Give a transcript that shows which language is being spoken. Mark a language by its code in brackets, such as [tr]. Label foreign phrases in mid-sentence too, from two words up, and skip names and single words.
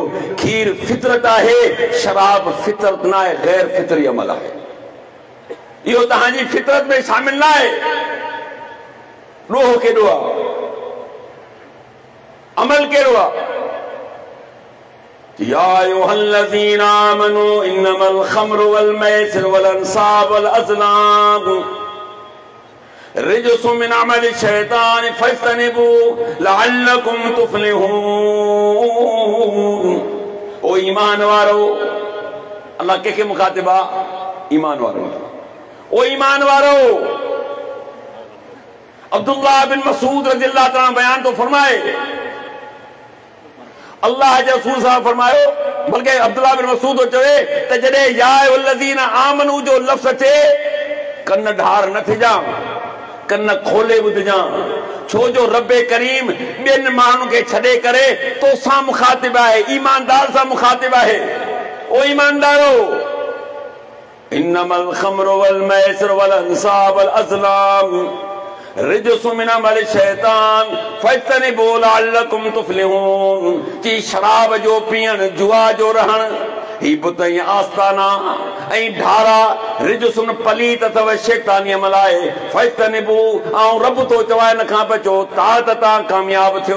[sd] खीर फितरत आहे, शराब फितरत न आहे, गैर फितरी अमल आहे। इहो तव्हांजी फितरत में शामिल न आहे। ॾोह केॾो आहे, अमल कहिड़ो आहे? [ar] يا أيها الذين آمنوا إنما الخمر والميسر والأنصاب والأزلام رجس من عمل الشيطان فاجتنبوا لعلكم تفلحون. [sd] ओ ईमान वारो, अल्लाह के मुखातिब आहे? ईमान वारो। ओ ईमान वारो, अब्दुल्लाह बिन मसूद [ar] رضي الله تعالى [sd] बयान तो फरमाए, अल्लाह जे रसूल साहब फरमायो, बल्कि अब्दुल्लाह बिन मसूद चवे त जॾहिं [ar] يا أيها الذين آمنوا [sd] जो लफ़्ज़ अचे, कन ढार न थिजां, कन खोले ॿुधजां, छो जो रब्बे करीम ॿियनि माण्हुनि खे छॾे करे तोसां मुखातिब आहे, ईमानदार सां मुखातिब आहे। ओ ईमानदारो, [ar] إنما الخمر والميسر والأنصاب والأزلام رجس من عمل الشيطان فاجتنبوا لعلكم تفلحون. [sd] जी शराब जो पीअण, जुआ जो रहण, ही बुत ऐं आस्ताना ऐं ढारा रिजसुन पलीत अथव, शैतानी अमल आहे। फज्तनिबू, ऐं रब थो चवाए न खां बचो, ता त तव्हां कामयाब थियो।